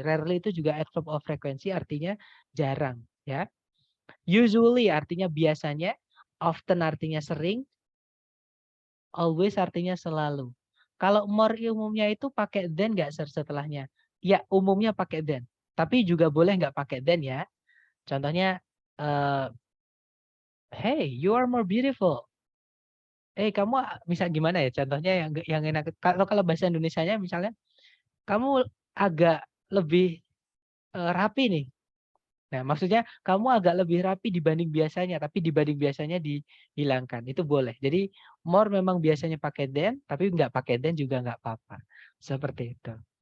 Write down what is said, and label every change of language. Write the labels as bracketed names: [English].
[Indonesian] Rarely itu juga adverb of frequency artinya jarang, ya. Usually artinya biasanya, often artinya sering, always artinya selalu. Kalau more umumnya itu pakai than nggak setelahnya? Ya umumnya pakai than. Tapi juga boleh nggak pakai than ya. Contohnya, [English] hey, you are more beautiful. [Indonesian] Kamu bisa gimana ya? Contohnya yang enak. Kalau bahasa Indonesianya misalnya, kamu agak lebih rapi nih. Nah, maksudnya kamu agak lebih rapi dibanding biasanya, tapi dibanding biasanya dihilangkan. Itu boleh. Jadi more memang biasanya pakai than, tapi nggak pakai than juga nggak apa-apa. Seperti itu.